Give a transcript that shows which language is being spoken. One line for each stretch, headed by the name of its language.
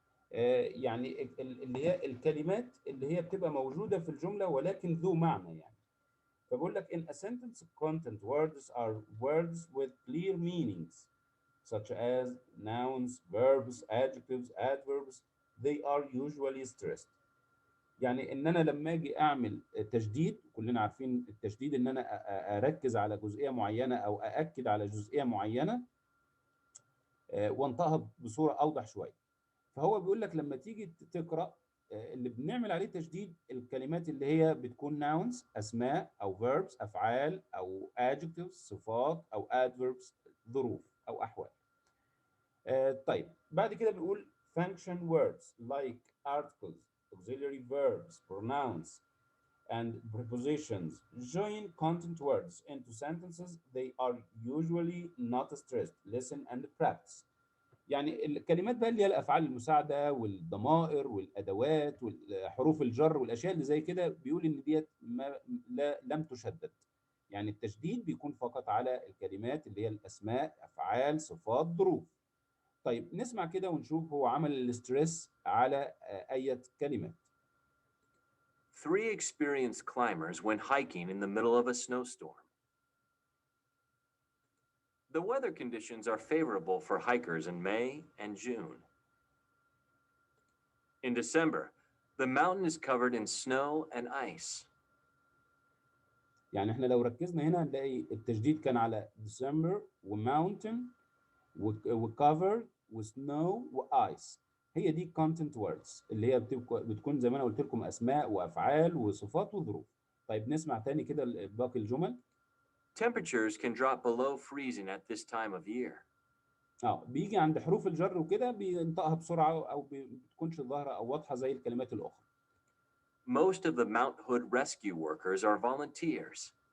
Arabic: يعني اللي هي الكلمات اللي هي بتبقى موجودة في الجملة ولكن ذو معنى. يعني فبقول لك
English: in a sentence content words are words with clear meanings such as nouns, verbs, adjectives, adverbs. They are usually stressed.
Arabic: يعني ان انا لما اجي اعمل تشديد، كلنا عارفين التشديد ان انا اركز على جزئيه معينه او ااكد على جزئيه معينه وانطقها بصوره اوضح شويه. فهو بيقول لك لما تيجي تقرا اللي بنعمل عليه تشديد الكلمات اللي هي بتكون nouns اسماء، او verbs افعال، او adjectives صفات، او adverbs ظروف او احوال. طيب بعد كده بيقول
English: function words like articles, auxiliary verbs, pronouns, and prepositions join content words into sentences. They are usually not stressed. Listen and practice.
Arabic: يعني الكلمات بقى اللي هي الافعال المساعده والضمائر والادوات والحروف الجر والاشياء اللي زي كده، بيقول ان ديت لم تشدد. يعني التشديد بيكون فقط على الكلمات اللي هي الاسماء، افعال، صفات، ظروف. طيب نسمع كده ونشوف هو عمل الاسترس على أي كلمات.
English: 3 experienced climbers went hiking in the middle of a snowstorm. The weather conditions are favorable for hikers in May and June. In December, the mountain is covered in snow and ice.
Arabic: يعني احنا لو ركزنا هنا هنلاقي التشديد كان على December وماونتن وكفر وسنو وايس. هي دي content words اللي هي بتكون زي ما انا قلت لكم اسماء وافعال وصفات وظروف. طيب نسمع تاني كده باقي الجمل.
English: Temperatures can drop below freezing at this time of year.
Arabic: بيجي عند حروف الجر وكده بينطقها بسرعه او بتكونش ظاهره او واضحه زي الكلمات الاخرى.
English: Most of the Mount Hood rescue workers are volunteers.